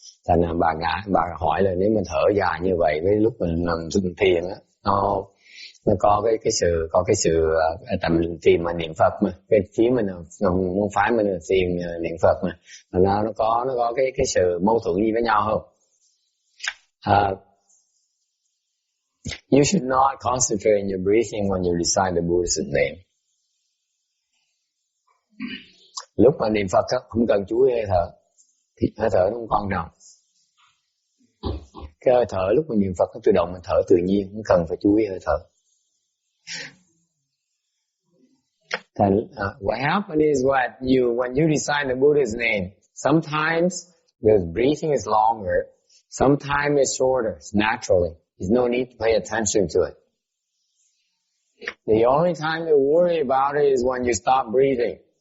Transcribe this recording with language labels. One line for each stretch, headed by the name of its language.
Vietnamese: Thành ra bà hỏi là nếu mình thở dài như vậy với lúc mình nằm xuống thiền á, nó có cái sự tầm thiền mà niệm Phật mà cái phía mình môn phái mình là thiền niệm Phật mà nó có cái sự mâu thuẫn gì với nhau không?
English: You should not concentrate on your breathing when you recite the Buddhist name.
Vietnamese: Lúc mà niệm Phật không cần chú ý hơi thở, thì hơi thở nó không quan trọng. Cái hơi thở lúc mình niệm Phật nó tự động mình thở tự nhiên, không cần phải chú ý hơi thở.
English: What happens is when you recite the Buddha's name, sometimes the breathing is longer, sometimes it's shorter, it's naturally. There's no need to pay attention to it. The only time to worry about it is when you stop breathing.